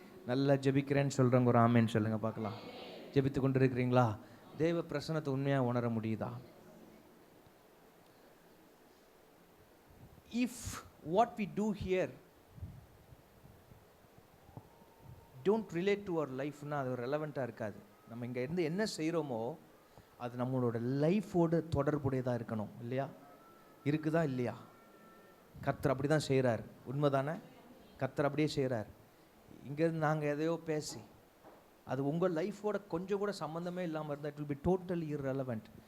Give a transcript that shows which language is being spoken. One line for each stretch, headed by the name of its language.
Tamil: நல்லா ஜெபிக்கிறேன்னு சொல்கிறவங்க ஒரு ஆமேன்னு சொல்லுங்க பார்க்கலாம். ஜெபித்து கொண்டு இருக்கிறீங்களா? தேவ பிரசன்னத்தை உண்மையாக உணர முடியுதா?
English: If what we do here don't relate to our life-னா
Tamil: அது ரெலவெண்ட்டாக இருக்காது. நம்ம இங்கே இருந்து என்ன செய்கிறோமோ அது நம்மளோட லைஃபோடு தொடர்புடையதாக இருக்கணும் இல்லையா? இருக்குதா இல்லையா? கர்த்தர் அப்படி தான் செய்கிறார். உண்மைதானே? கர்த்தர் அப்படியே செய்கிறார். இங்கேருந்து நாங்கள் எதையோ பேசி அது உங்கள் லைஃபோட கொஞ்சம் கூட சம்மந்தமே இல்லாமல் இருந்தால்
English: It will be totally irrelevant.